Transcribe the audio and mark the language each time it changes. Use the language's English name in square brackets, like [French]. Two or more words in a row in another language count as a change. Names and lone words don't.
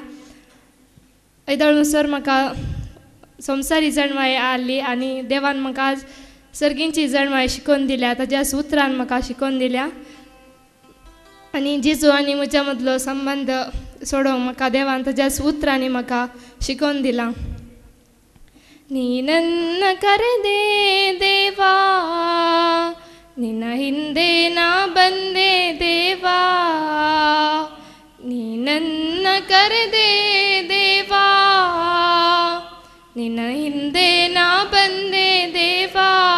[Konkani] येदोळ मुसर म्हाका संवसारी जणवाय आली आनी देवान म्हाका आज सर्गींची जणवाय शिकोवन दिल्या. ताज्या उतरान म्हाका शिकोवन दिल्या आनी जेजू आनी म्हज्या मदलो संबंध सोडोवंक म्हाका देवान ताज्या उतरांनी म्हाका शिकोवन दिलां. [Kannada] ನೀ ನನ್ನ ಕರೆದೆ ದೇವಾ, ನಿನ್ನ ಹಿಂದೆ ನಾ ಬಂದೆ ದೇವಾ. ನೀ ನನ್ನ ಕರೆದೆ ದೇವಾ, ನಿನ್ನ ಹಿಂದೆ ನಾ ಬಂದೆ ದೇವಾ.